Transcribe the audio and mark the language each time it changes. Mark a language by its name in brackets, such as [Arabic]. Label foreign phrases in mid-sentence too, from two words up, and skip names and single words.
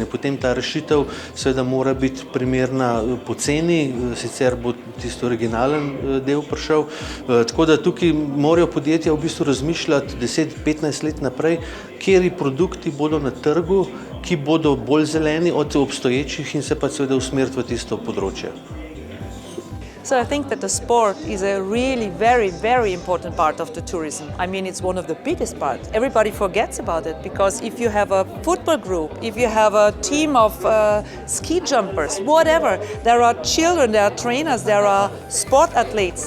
[Slovenian] Potem ta rešitev seveda mora biti primerna po ceni, sicer bo tisti originalen del prišel. Tako da tukaj morajo podjetja v bistvu razmišljati 10-15 let naprej, kateri produkti bodo na trgu, ki bodo bolj zeleni od obstoječih in se pa seveda usmeriti v tisto področje. [English] So I think that the sport is a really very, very important part of the tourism. I mean, it's one of the biggest parts. Everybody forgets about it because if you have a football group, if you have a team of ski jumpers, whatever, there are children, there are trainers, there are sport athletes.